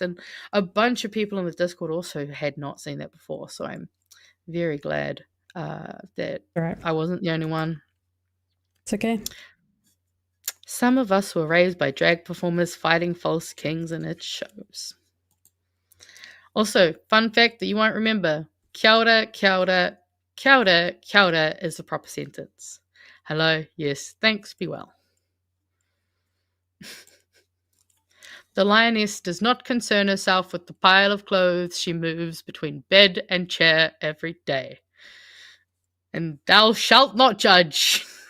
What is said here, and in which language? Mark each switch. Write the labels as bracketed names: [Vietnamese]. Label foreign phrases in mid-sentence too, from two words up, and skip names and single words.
[English] And a bunch of people in the Discord also had not seen that before, so I'm very glad that I wasn't the only one. It's okay. Some of us were raised by drag performers fighting false kings, and it shows. Also, fun fact that you won't remember: [Māori] kia ora, kia ora, kia ora, kia ora [English] is the proper sentence. Hello, yes, thanks, be well. The lioness does not concern herself with the pile of clothes she moves between bed and chair every day. And thou shalt not judge.